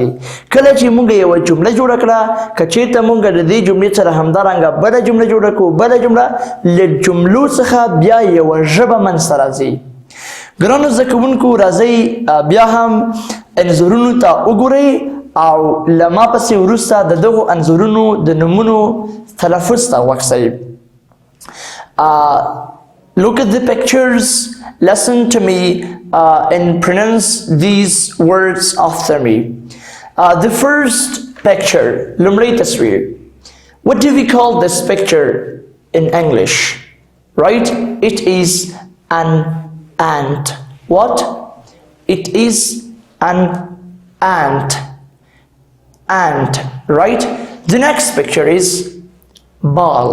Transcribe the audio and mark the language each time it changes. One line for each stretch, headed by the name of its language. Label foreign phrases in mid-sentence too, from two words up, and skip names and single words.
Pashto: کله چې موږ یوه جمله جوړه کړه که چېرته موږ د دې جملې سره همدارنګه بله جمله جوړه کړو، بله جمله له جملو څخه بیا یوه ژبه منځته راځي. ګرانو زده کوونکو راځئ بیا هم انځورونو ته وګورئ او له ما پسې وروسته د دغو انځورونو د نومونو تلفظ ته وکسئ.
English: Look at the pictures, listen to me and pronounce these words after me. The first picture,
Pashto: لومړی تصویر.
English: What do we call this picture in English? Right? It is an ant. What? It is an ant. Ant, right? The next picture is ball.